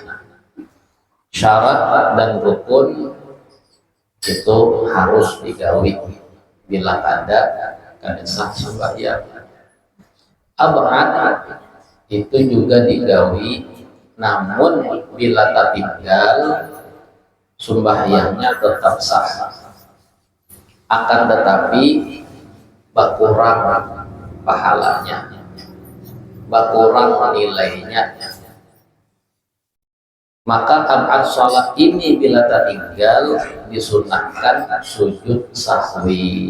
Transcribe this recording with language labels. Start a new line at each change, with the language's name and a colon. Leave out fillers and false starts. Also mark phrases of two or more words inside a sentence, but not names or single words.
Indonesian: Syarat dan rukun itu harus digawi bila ada kada sah sembahyang. Ab'ad itu juga digawi, namun bila tertinggal sembahyangnya tetap sah, akan tetapi berkurang pahalanya, berkurang nilainya. Maka ab'ad salat ini bila tertinggal disunahkan sujud sahwi.